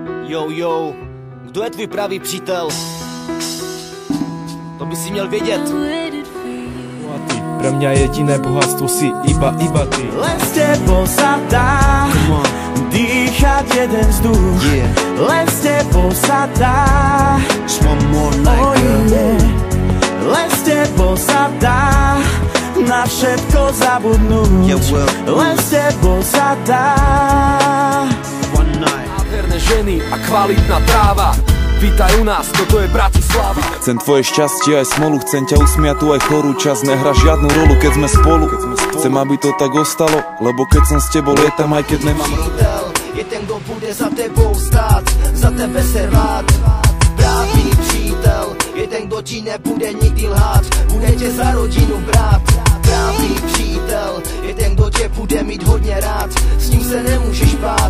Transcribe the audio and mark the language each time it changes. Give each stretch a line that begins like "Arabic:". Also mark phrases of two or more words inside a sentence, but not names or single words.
Czech: Jo, kdo je tvůj pravý přítel? To by si měl vědět.
Slovak: No a ty, pre mňa jediné bohatstvo si iba ty. Len s tebou sa dá dýchať jeden vzduch. Len s tebou sa dá len s tebou sa dá na všetko zabudnúť. Len s tebou sa dá. Nádherné ženy a kvalitná tráva. Vítaj u nás, toto je Bratislava. Chcem tvoje šťastie aj smolu, chcem ťa usmiatu aj chorú. Čas nehrá žiadnu rolu, keď sme spolu. Chcem, aby to tak ostalo, lebo keď som s tebou, lietam aj keď nemám.
Czech: Přítel je ten, kdo bude za tebou stát, za tebe se rád. Právý přítel je ten, kdo ti nebude nikdy lhát, bude tě za rodinu brát. Právý přítel je ten, kdo tě bude mít hodně rád, s ním se nemůžeš bát.